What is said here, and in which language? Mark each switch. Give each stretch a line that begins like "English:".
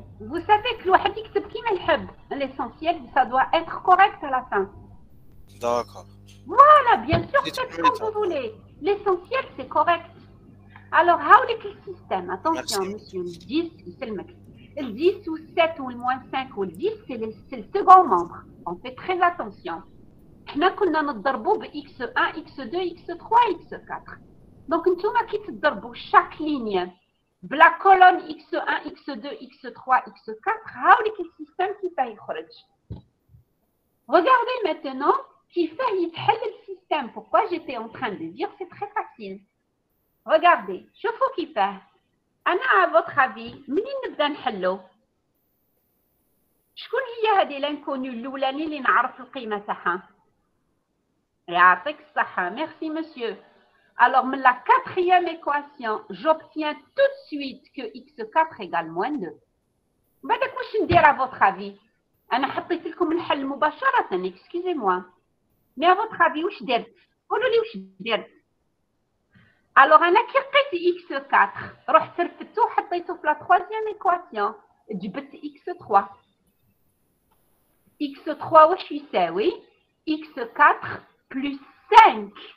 French: Vous savez que
Arabic: الواحد يكتب كيما يحب.
French: L'essentiel, ça doit être correct à la fin. D'accord. Voilà, bien sûr, faites comme vous voulez. L'essentiel, c'est correct.
Arabic: Alors, هاوليك السيستم.
French: Attention, monsieur. Le 10,
Arabic: يسلمك.
French: Le 10 ou 7 ou le moins 5 ou le 10, c'est le second membre. On fait très attention.
Arabic: حنا كنا نضربوا ب x1 x2 x3 x4 دونك نتوما كي تضربوا
French: chaque ligne
Arabic: بلا كولون x1 x2 x3 x4 هاوليك السيستم كيفاه يخرج.
French: Regardez maintenant
Arabic: كيفاه يتحل السيستم.
French: Pourquoi j'étais en train de dire c'est très facile.
Arabic: Regardez شوفوا كيفاه. أنا
French: à votre avis
Arabic: منين نبدا نحلو؟ شكون هي هذه لانكونيو الاولاني اللي نعرف القيمه تاعها؟ يعطيك الصحه. ميرسي مسيو.
French: Alors, من la quatrième équation, j'obtiens tout de suite que x4 égale moins 2.
Arabic: بعدك واش ندير
French: à votre avis؟
Arabic: أنا حطيت لكم الحل مباشرة.
French: excusez-moi. Mais à votre avis
Arabic: واش درت؟ قولوا لي واش درت. Alors أنا كي لقيت x4 رحت رفدته وحطيته في
French: la troisième équation.
Arabic: جبت x3. x3 واش يساوي؟ x4 plus 5.